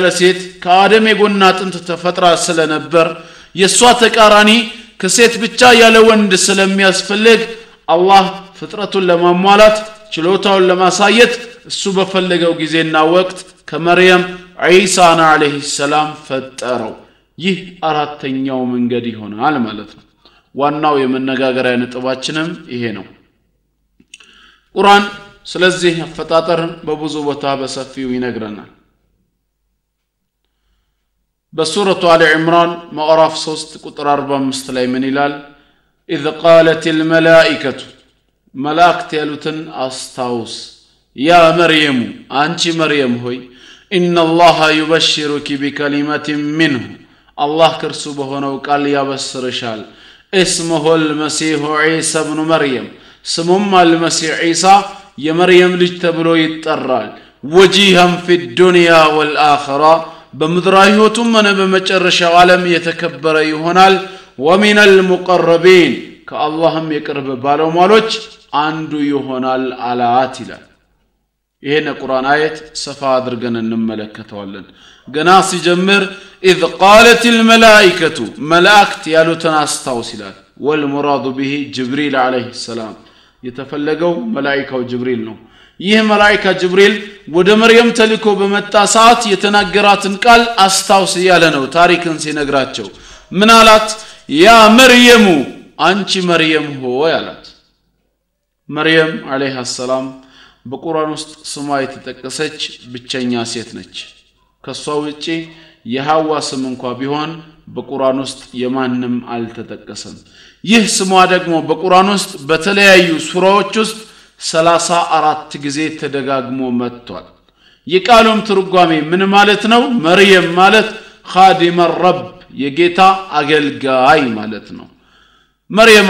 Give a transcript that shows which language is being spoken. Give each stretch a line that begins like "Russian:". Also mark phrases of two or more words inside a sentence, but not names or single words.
Amharic: ሴት ከአደም የጎና ጥንት ተፈጥራ ስለነበር የሷ ተቃራኒ ከሴት ብቻ ያለ ወንድ ስለሚያስፈልግ አላህ ፍጥረቱን ለማሟላት ችሎታውን ለማሳየት እሱ በፈለገው ጊዜና ወቅት ከመርየም ዒሳን
Arabic: عليه السلام
Amharic: ፈጠረው ይህ አራተኛው መንገድ ይሆናል ማለት ነው ዋናው የመነጋገሪያ ነጥባችንም ይሄ ነው ቁርአን ስለዚህ አፈጣጠር በብዙ ቦታ በሰፊው ይነግረናል በሱረቱ አሊ ኢምራን ማዕራፍ 3 ቁጥር 45 ላይ ምን ይላል
Arabic: إذ قالت الملائكة ملائكة
Amharic: ያሉትን አስታውስ
Arabic: يا مريم
Amharic: አንቺ መርየም ሆይ
Arabic: إن الله يبشرك بكلمة منه الله
Amharic: ከርሱ በሆነው ቃል ያበስርሻል
Arabic: اسمه المسيح عيسى ابن مريم
Amharic: ስሙም
Arabic: المسيح عيسى
Amharic: የመርየም ልጅ ተብሎ ይጠራል
Arabic: وجيها في الدنيا والآخرة
Amharic: በምድራዊ ህይወቱም ሆነ በመጨረሻው ዓለም የተከበረ ይሆናል
Arabic: ومن المقربين
Amharic: ከአላህም የቅርብ ባለሟሎች አንዱ ይሆናል አላት ይላል ይሄን ቁርአን አየት ሰፋ አድርገን እንመለከተዋለን ገና ሲጀምር
Arabic: إذ قالت الملائكة ملائكة
Amharic: ያሉትን አስታውስ ይላል
Arabic: والمراد به جبريل عليه السلام
Amharic: የተፈለገው መላእክታው ጅብሪል ነው ይህ መላእክታ ጅብሪል ወደ መርየም ተልኮ በመጣ ሰዓት የተናገራትን ቃል አስታውስ ያለ ነው ታሪክን ሲነግራቸው ምን አላት
Arabic: يا مريم
Amharic: አንቺ መርየም ሆይ አላት መርየም
Arabic: عليها السلام
Amharic: በቁርአን ውስጥ ስሟ የተጠቀሰች ብቸኛ ሴት ነች ከሷ ውጪ የሐዋ ስም እንኳን ቢሆን በቁርአን ውስጥ የማንንም አልተጠቀሰም ይህ ስሟ ደግሞ በቁርአን ውስጥ በተለያዩ ሱራዎች ውስጥ 34 ጊዜ ተደጋግሞ መጥቷል የቃሉም ትርጓሜ ምን ማለት ነው መርየም ማለት
Arabic: خادمة رب
Amharic: የጌታ አገልጋይ ማለት ነው መርየም